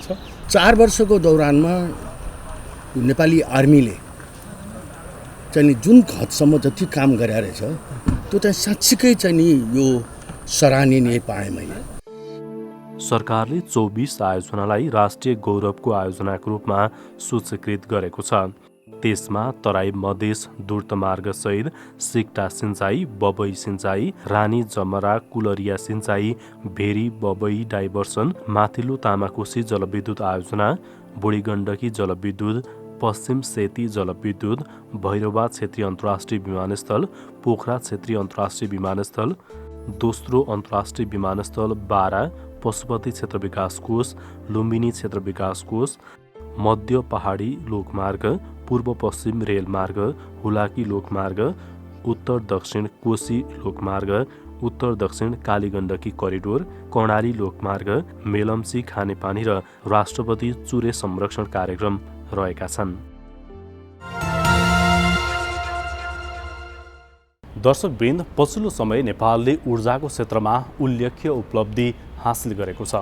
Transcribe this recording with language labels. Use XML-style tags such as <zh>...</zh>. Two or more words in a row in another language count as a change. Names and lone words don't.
<ne>4 वर्षको दौरानमा नेपाली आर्मीले चाहिँ जुन हदसम्म जति काम गरेर रहेछ त्यो चाहिँ साँच्चीकै चाहिँ नि यो सराहनीय पाएँ मैले। सरकारले 24 आयोजनालाई राष्ट्रिय गौरवको आयोजनाको रूपमा सूचीकृत गरेको छ। त्यसमा तराई मधेस दूर्तमार्गसहित सिक्टा सिंचाई, बबई सिंचाई, रानी जमरा कुलरिया सिंचाई, भेरी बबई डाइभर्सन, माथिल्लो तामाकोशी जलविद्युत आयोजना, बुढी गण्डकी जलविद्युत, पश्चिम सेती जलविद्युत, भैरवा क्षेत्रीय अन्तर्राष्ट्रिय विमानस्थल, पोखरा क्षेत्रीय अन्तर्राष्ट्रिय विमानस्थल, दोस्रो अन्तर्राष्ट्रिय विमानस्थल बारा, पशुपति क्षेत्र विकास कोष, लुम्बिनी क्षेत्र विकास कोष, मध्य पहाडी लोकमार्ग, पूर्व पश्चिम रेलमार्ग, हुलाकी लोकमार्ग, उत्तर दक्षिण कोशी लोकमार्ग, उत्तर दक्षिण कालीगण्डकी करिडोर, कर्णाली लोकमार्ग, मेलम्ची खानेपानी र राष्ट्रपति चुरे संरक्षण कार्यक्रम रहेका छन्। दर्शकवृन्द, पछिल्लो समय नेपालले ऊर्जाको क्षेत्रमा उल्लेख्य उपलब्धि हासिल गरेको छ।</ne>